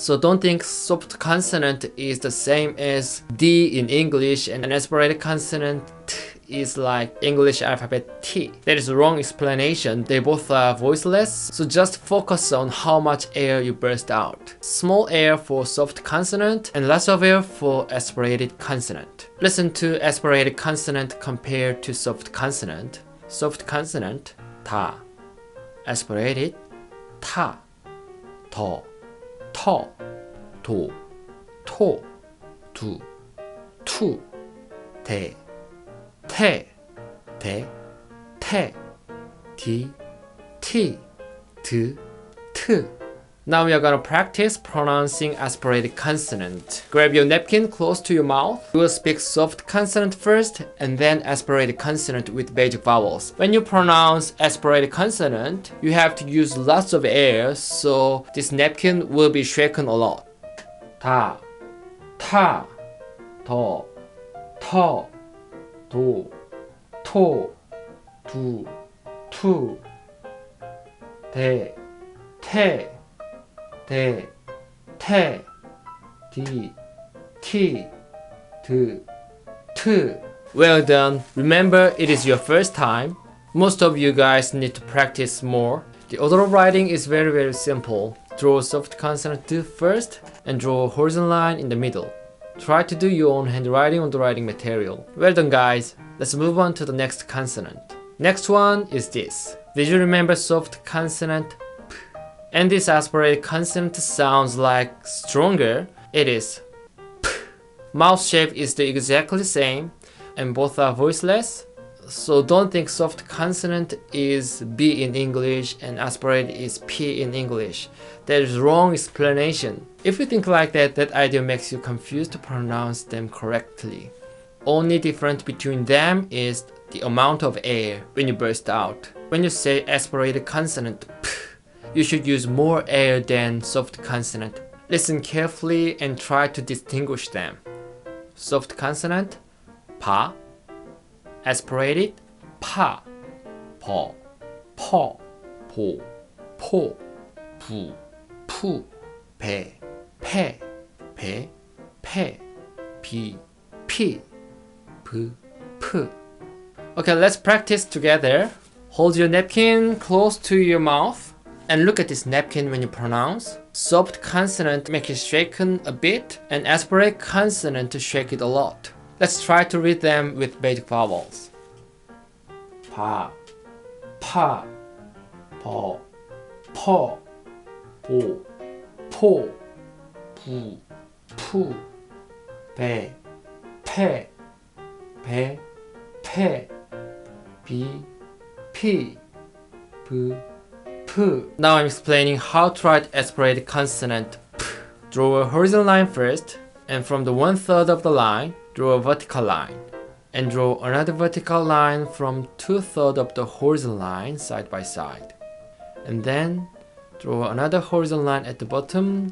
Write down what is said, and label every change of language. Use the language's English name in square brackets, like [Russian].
[English] So don't think soft consonant is the same as D in English and an aspirated consonant t is like English alphabet T. That is a wrong explanation. They both are voiceless, so just focus on how much air you burst out. Small air for soft consonant and lots of air for aspirated consonant. Listen to aspirated consonant compared to soft consonant. Soft consonant, [Korean] 다. [English] Aspirated, [Korean] 타, 더, 터, 도, 토, 두, 투, 대, 태, 대, 태, 디, 티, 드, 트, [English] Now we are gonna practice pronouncing aspirated consonant. Grab your napkin close to your mouth. You will speak soft consonant first and then aspirated consonant with basic vowels. When you pronounce aspirated consonant, you have to use lots of air, so this napkin will be shaken a lot. [Korean] 다, 타, 더, 터, 도, 토, 두, 투, 대, 태, 대, 태, 디, 티, 드, 트. [English] Well done. Remember, it is your first time. Most of you guys need to practice more. The order of writing is very simple. Draw a soft consonant D first and draw a horizontal line in the middle. Try to do your own handwriting on the writing material. Well done, guys. Let's move on to the next consonant. Next one is this. Did you remember soft consonant P? And this aspirated consonant sounds like stronger. It is P. Mouth shape is exactly the same and both are voiceless. So don't think soft consonant is B in English and aspirated is P in English. That is wrong explanation. If you think like that, that idea makes you confused to pronounce them correctly. Only difference between them is the amount of air when you burst out. When you say aspirated consonant P, you should use more air than soft consonant. Listen carefully and try to distinguish them. Soft consonant [Korean] 파, [English] aspirated [Korean] 파, 버, 퍼, 보, 포, 부, 푸, 배, 패, 배, 패, 비, 피, 브, 프. [English] Okay, let's practice together. Hold your napkin close to your mouth and look at this napkin when you pronounce. Soft consonant make it shaken a bit and aspirate consonant to shake it a lot. Let's try to read them with basic vowels. [Korean] 파, 파, 버, 퍼, 보, 포, 부, 푸, 배, 패, 배, 패, 비, 피, 브, 프. [English] Now I'm explaining how to write aspirated consonant P. Draw a horizontal line first, and from the 1/3 of the line, draw a vertical line. And draw another vertical line from 2/3 of the horizontal line side by side. And then draw another horizontal line at the bottom.